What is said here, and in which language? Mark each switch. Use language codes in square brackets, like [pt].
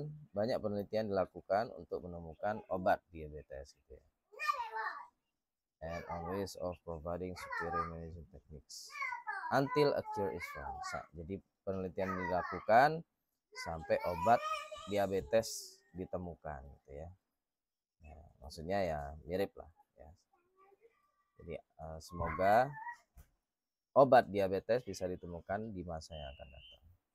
[id] Banyak penelitian dilakukan untuk menemukan obat diabetes gitu ya. [en] And on ways of providing superior management techniques until a cure is found. [id] Jadi penelitian dilakukan sampai obat diabetes ditemukan gitu ya. Nah, maksudnya ya mirip lah ya. Jadi semoga obat diabetes bisa ditemukan di masa yang akan datang.